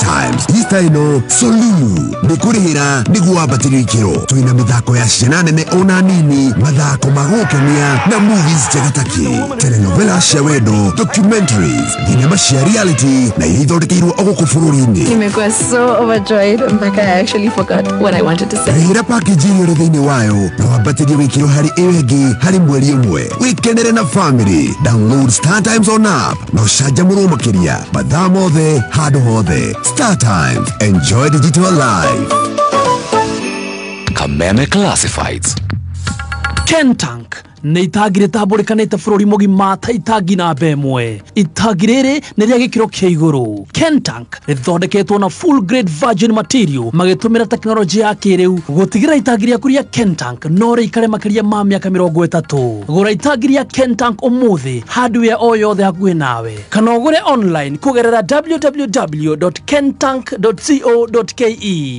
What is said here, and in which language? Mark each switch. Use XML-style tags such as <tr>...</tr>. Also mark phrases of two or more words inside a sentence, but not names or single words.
<ki>Times Easter ĩno Solulu nĩ kũrĩhĩra nĩguo wambatĩrio ikĩro twĩna mĩthako ya ciana nene ona nini mathako ma gũkenia na movies njega takĩ telenovela cia wendo documentaries thinema cia reality na iria ithondekeirwo o gũkũ bũrũri-inĩ.</ki> <en>Nimekuwa so overjoyed mpaka I actually forgot what I wanted to say.</en> <ki>Rĩhĩra package ĩrĩa thĩinĩ wayo na wambatĩrio gĩkĩro harĩ ĩyo ĩngĩ harĩ mweri ũmwe wĩkenere na family. Download Star Times on app na ũcanjamũrwo makĩria mathaa mothe handũ hothe.</ki> <en>Star Times, enjoy digital life. Kameme Classifieds.</en> <ki>Kentank nĩ itangi rĩtambũrĩkanĩte bũrũri mũgima ta itangi namba ĩmwe. Itangi rĩrĩ nĩ rĩa gĩkĩro kĩa igũrũ. Kentank rĩthondeketwo na</ki> <en>full grade virgin material</en> <ki>magĩtũmĩra tekinoronjĩ ya kĩrĩu gũtigĩrĩra itangi rĩaku rĩa Kentank no rĩikare makĩria ma mĩaka 30. Gũra itangi rĩa Kentank ũmũthĩ hardware o yothe hakuhĩ nawe kana ũgũre online kũgerera www.kentank.co.ke.</ki>